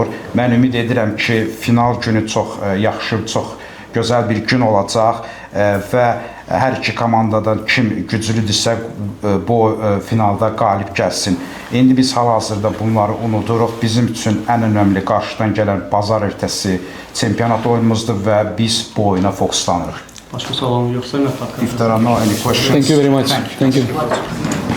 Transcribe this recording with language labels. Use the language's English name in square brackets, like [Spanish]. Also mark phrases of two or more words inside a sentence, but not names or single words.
[Azerbaijani] Mən ümid edirəm ki, final günü çox yaxşı, çox gözəl bir gün olacaq və hər iki komandadan kim güclüdürsə bu finalda qalib gəlsin. İndi biz hal-hazırda bunları unuduruq. Bizim üçün ən önəmli qarşıdan gələn bazar ertəsi çempionat oyunumuzdur və biz bu oyuna fokuslanırıq. Başqa sualım yoxsa, Məhfət? [English] If there are no any questions. Thank you very much. Thank you.